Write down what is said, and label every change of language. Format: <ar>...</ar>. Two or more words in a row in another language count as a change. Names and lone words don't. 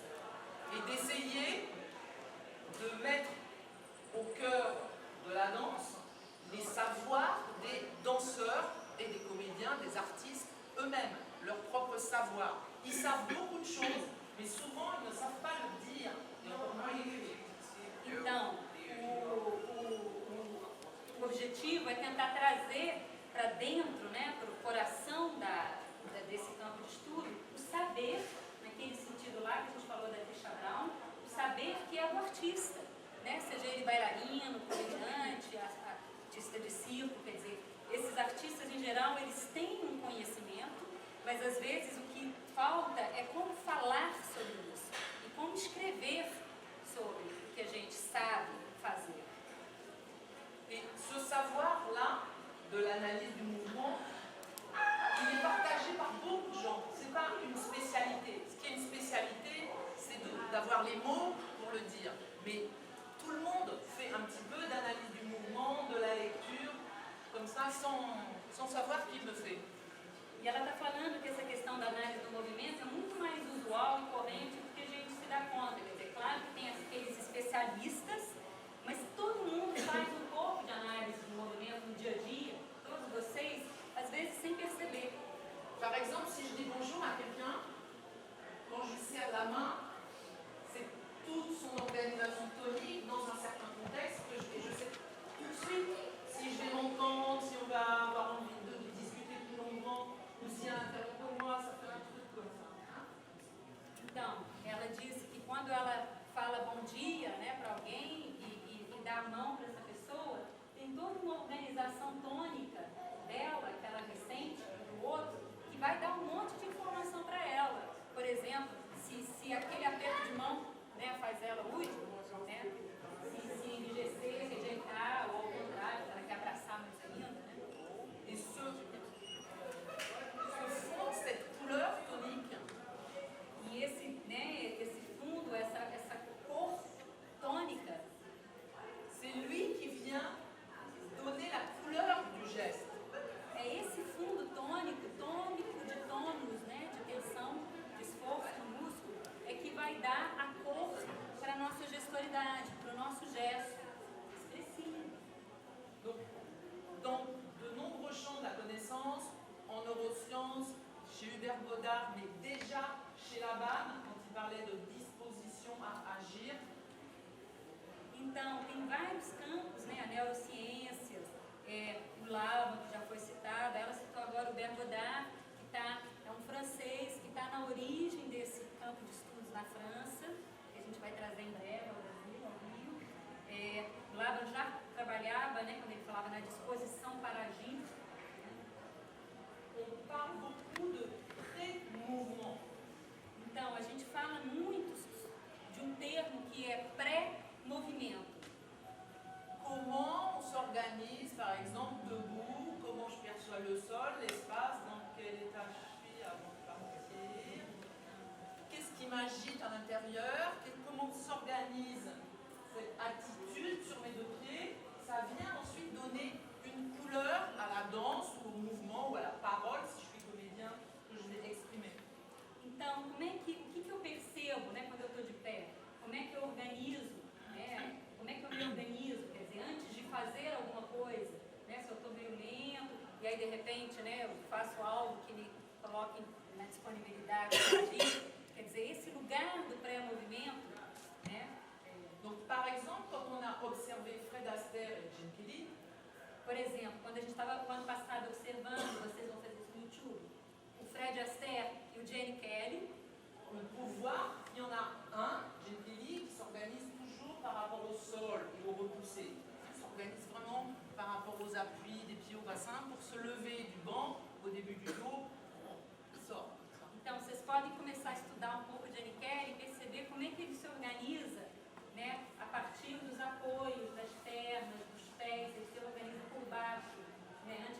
<fr>Et d'essayer de mettre au cœur de la danse les savoirs des danseurs et des comédiens, des artistes eux-mêmes, leur propre savoir. Ils savent beaucoup de choses, mais souvent ils ne savent pas le dire et encore moins l'écrire.</fr> <pt>Então, o objetivo é tentar trazer para dentro, né, para o coração desse campo de estudo, o saber, naquele sentido lá que a gente falou da Trisha Brown, o saber que é o artista, né, seja ele bailarino, comediante, artista de circo, quer dizer, esses artistas em geral, eles têm um conhecimento, mas às vezes o que falta é como falar sobre isso e como escrever sobre o que a gente sabe fazer.</pt> <fr>Et ce savoir-là, de l'analyse du mouvement, il est partagé par beaucoup de gens. Ce n'est pas une spécialité. Ce qui est une spécialité, c'est d'avoir les mots pour le dire. Mais tout le monde fait un petit peu d'analyse du mouvement, de la lecture, comme ça, sans savoir qui le fait.</fr> <pt>E ela está falando que essa questão da análise do movimento é muito mais usual e corrente do que a gente se dá conta. Quer dizer, claro que tem aqueles especialistas, mas todo mundo faz um pouco de análise do movimento no dia a dia, todos vocês, às vezes sem perceber.</pt> <fr>Par exemple, si je dis bonjour à quelqu'un, quand je lui serre la main, c'est toute son organisation tonique dans un certain contexte que je sais tout de suite si je vais m'entendre, si on va avoir envie de discuter plus longuement, ou si à l'intérieur de moi, ça fait un truc comme ça. Hein?</fr> <pt>Então, ela disse que quando ela fala bom dia, né, para alguém e dá a mão para essa pessoa, tem toda uma organização tônica dela, que ela ressente do outro, que vai dar um monte de informação para ela. Por exemplo, se aquele aperto de mão, né, faz ela útil, né, se enrijecer, rejeitar, ou ao contrário, ela quer abraçar mais ainda, né?</pt> <fr>Et ce fond, cette couleur tonique,</fr> <pt>E esse fundo, essa cor tônica,</pt> <fr>c'est lui qui vient donner la couleur du geste.</fr> <pt>é esse fundo tônico de tônus, né, de tensão, de esforço no músculo, é que vai dar a cor para a nossa gestualidade, para o nosso gesto expressivo.</pt> <fr>Donc, dans de nombreux champs de la connaissance, en neurosciences, chez Hubert Godard, mais déjà chez Laban, quand il parlait de disposition à agir,</fr> <pt>Então, tem vários campos, né, a neurociências, o Laban, que já foi citado, ela citou agora o Hubert Godard, que é um francês que está na origem desse campo de estudos na França, que a gente vai trazer em breve ao Brasil, ao Rio. O Laban já trabalhava, né, quando ele falava na disposição para agir.</pt> <fr>on parle beaucoup de pré-mouvement.</fr> <pt>Então, a gente fala muito de um termo que é pré-movimento.</pt> <fr>Comment on s'organise, par exemple, debout, comment je perçois le sol, l'espace, dans quel état je suis avant de partir, qu'est-ce qui m'agite à l'intérieur, comment s'organise cette attitude sur mes deux pieds, ça vient ensuite donner une couleur à la danse ou au mouvement ou à la parole, si je suis comédien, que je vais exprimer.</fr> <pt>Então, o que eu percebo, né, quando eu estou de pé? Como é que eu organizo, né? Como é que eu me organizo? Quer dizer, antes de fazer alguma coisa, né, se eu estou meio lento, e aí de repente, né, eu faço algo que me coloque na disponibilidade para agir. Quer dizer, esse lugar do pré-movimento, né?</pt> <fr>Donc, par exemple, quand on a observé Fred Astaire et Gene Kelly,</fr> <pt>Por exemplo, quando a gente estava o ano passado observando, vocês vão fazer isso no YouTube, o Fred Astaire e o Gene Kelly,</pt> <fr>on peut voir qu'il y en a un, Gene Kelly, qui s'organise toujours par rapport au sol et au repoussé. Il s'organise vraiment par rapport aux appuis des pieds au bassin pour se lever du banc au début du dos. Il sort.</fr> <pt>Então, vocês podem começar a estudar um pouco de Gene Kelly e perceber como é que ele se organiza, né, a partir dos apoios, das pernas, dos pés, ele se organiza por baixo, né,</pt>